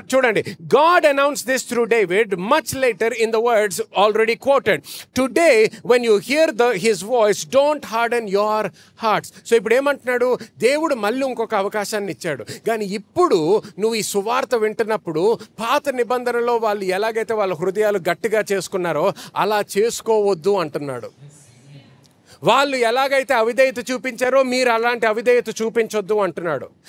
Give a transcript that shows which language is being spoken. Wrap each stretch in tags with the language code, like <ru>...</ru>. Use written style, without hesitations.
<te>చూడండి,</te> <en>God announced this through David much later in the words already quoted. Today when you hear his voice, don't harden your hearts.</en> <te>So ఇప్పుడు ఏమంటున్నాడు, దేవుడు మళ్ళీ ఇంకొక అవకాశాన్ని ఇచ్చాడు, కానీ ఇప్పుడు నువ్వు ఈ సువార్త వింటున్నప్పుడు పాత నిబంధనలో వాళ్ళు ఎలాగైతే వాళ్ళ హృదయాలు గట్టిగా చేసుకున్నారో అలా చేసుకోవద్దు అంటున్నాడు. వాళ్ళు ఎలాగైతే అవిధేయత చూపించారో మీరు అలాంటి అవిధేయత చూపించొద్దు అంటున్నాడు.</te>